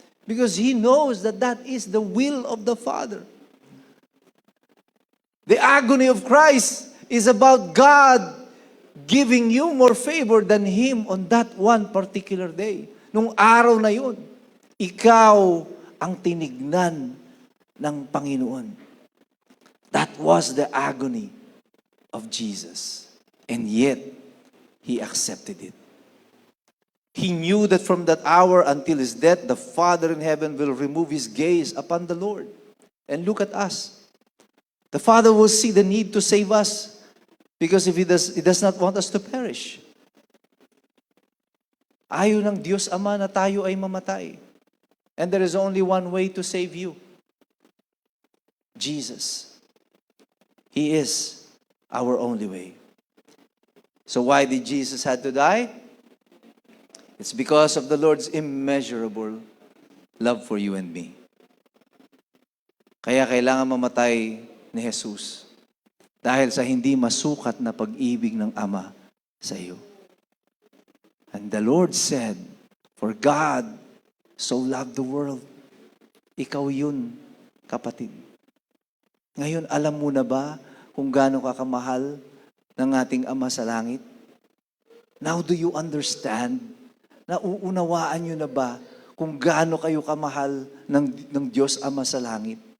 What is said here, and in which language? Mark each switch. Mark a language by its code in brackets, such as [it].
[en] Because He knows that that is the will of the Father. The agony of Christ is about God giving you more favor than Him on that one particular day. [tl] Nung araw na yun, ikaw ang tinignan ng Panginoon. [en] That was the agony of Jesus. And yet, He accepted it. He knew that from that hour until His death, the Father in heaven will remove His gaze upon the Lord. And look at us. The Father will see the need to save us because if He does not want us to perish. [tl] Ayaw ng Diyos Ama na tayo ay mamatay. [en] And there is only one way to save you. Jesus. He is our only way. So why did Jesus had to die? It's because of the Lord's immeasurable love for you and me. [tl] Kaya kailangan mamatay ni Jesus dahil sa hindi masukat na pag-ibig ng Ama sa iyo. [en] And the Lord said, for God so loved the world. [tl] Ikaw yun, kapatid. Ngayon, alam mo na ba kung gaano ka kamahal ng ating Ama sa langit? [en] Now do you understand? [tl] Nauunawaan nyo na ba kung gaano kayo kamahal ng Diyos Ama sa langit?